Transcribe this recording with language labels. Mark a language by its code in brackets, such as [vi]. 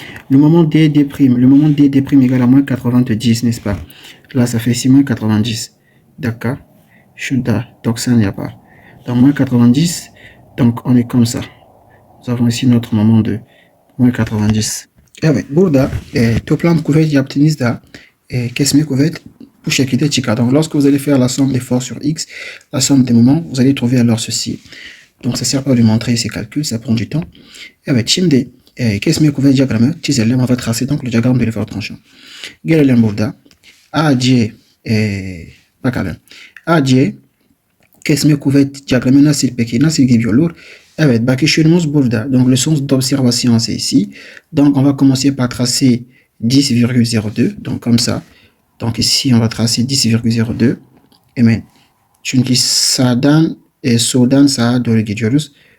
[fr] Le moment D', le moment D' égale à moins 90, n'est-ce pas? Là, ça fait ici moins 90. D'accord? Donc ça n'y a pas. Dans moins 90, donc on est comme ça. Nous avons ici notre moment de moins 90. [tr] Evet, burada toplam kuvvet yaptığınızda kesme kuvvet bu şekilde çıkar. [fr] Donc lorsque vous allez faire la somme des forces sur X, la somme des moments, vous allez trouver alors ceci. Donc ça sert pas de montrer ces calculs, ça prend du temps. [tr] Evet, şimdi kesme kuvvet diagramı çizelim. [fr] On va tracer donc le diagramme de l'effort tranchant. [tr] Gelelim burada. AC bakalım. AC kesme kuvvet diagramı nasıl peki? Nasıl gidiyor? Evet, bakışımız burada. [fr] Donc le sens d'observation c'est ici. Donc on va commencer par tracer 10,02. Donc comme ça. Donc ici on va tracer 10,02. Hemen. [tr] Çünkü sağdan soldan sağa doğru gidiyoruz.